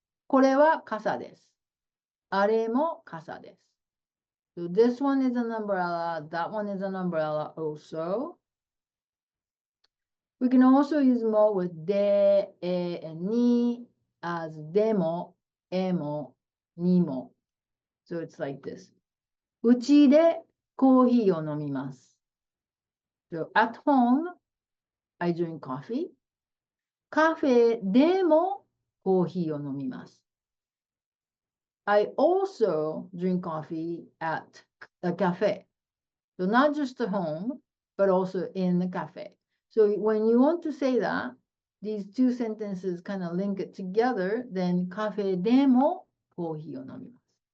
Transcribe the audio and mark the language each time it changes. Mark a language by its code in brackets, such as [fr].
[ja] これは傘です。あれも傘です。 [en] So this one is an umbrella, that one is an umbrella also. We can also use mo with de, e, and ni as demo, emo, ni mo. So it's like this. [ja] うちでコーヒーを飲みます。 [en] So at home, I drink coffee. [ja] カフェでもコーヒーを飲みます。 [en] I also drink coffee at a cafe. So not just at home, but also in the cafe. So when you want to say that, these 2 sentences kind of link it together, then [ja] カフェでもコーヒーを飲みます。